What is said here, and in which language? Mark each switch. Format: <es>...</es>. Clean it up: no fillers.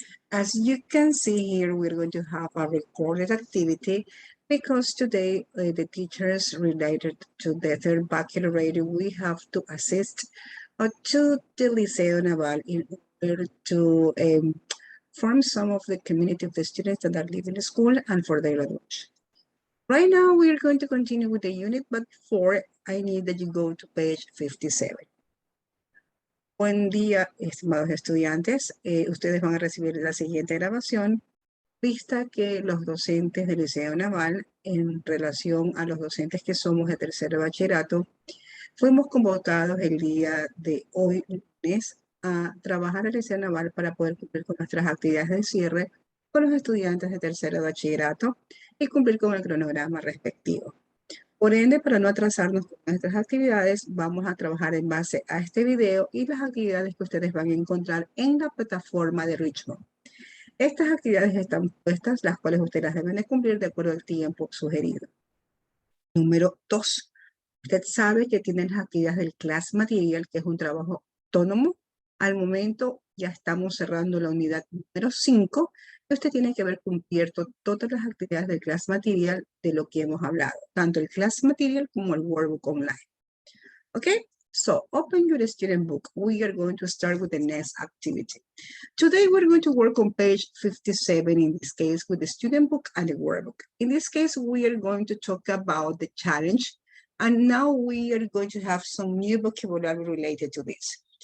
<en>As you can see here, we're going to have a recorded activity because today the teachers related to the third baccalaureate, we have to assist to the Liceo Naval in order to form some of the community of the students that are living in the school and for their graduation. Right now, we're going to continue with the unit, but before, I need that you go to page 57.</en> <es>Buen día, estimados estudiantes. Ustedes van a recibir la siguiente grabación, vista que los docentes del Liceo Naval, en relación a los docentes que somos de tercer bachillerato, fuimos convocados el día de hoy, lunes, a trabajar al Liceo Naval para poder cumplir con nuestras actividades de cierre con los estudiantes de tercer bachillerato y cumplir con el cronograma respectivo. Por ende, para no atrasarnos con nuestras actividades, vamos a trabajar en base a este video y las actividades que ustedes van a encontrar en la plataforma de Richmond. Estas actividades están puestas, las cuales ustedes deben de cumplir de acuerdo al tiempo sugerido. Número 2. Usted sabe que tienen las actividades del Class Material, que es un trabajo autónomo. Al momento ya estamos cerrando la unidad número 5. Usted tiene que haber cubierto todas las actividades del Class Material de lo que hemos hablado, tanto el Class Material como el Workbook Online.</es> <en>Okay, so open your student book. We are going to start with the next activity. Today we're going to work on page 57 in this case with the student book and the workbook. In this case, we are going to talk about the challenge, and now we are going to have some new vocabulary related to this.</en>